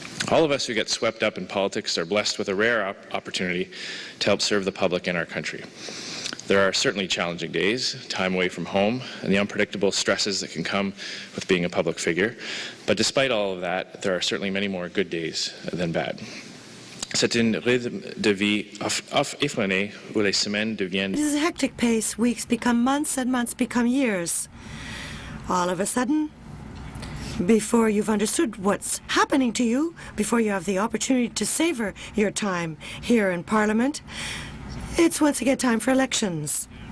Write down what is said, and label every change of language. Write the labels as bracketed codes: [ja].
[en] All of us who get swept up in politics are blessed with a rare opportunity to help serve the public in our country. There are certainly challenging days, time away from home, and the unpredictable stresses that can come with being a public figure. But despite all of that, there are certainly many more good days than bad. [fr] C'est un rythme de vie effréné où les semaines deviennent [en] It is a hectic pace. Weeks become months and months become years. All of a sudden, before you've understood what's happening to you, before you have the opportunity to savor your time here in Parliament, it's once again time for elections.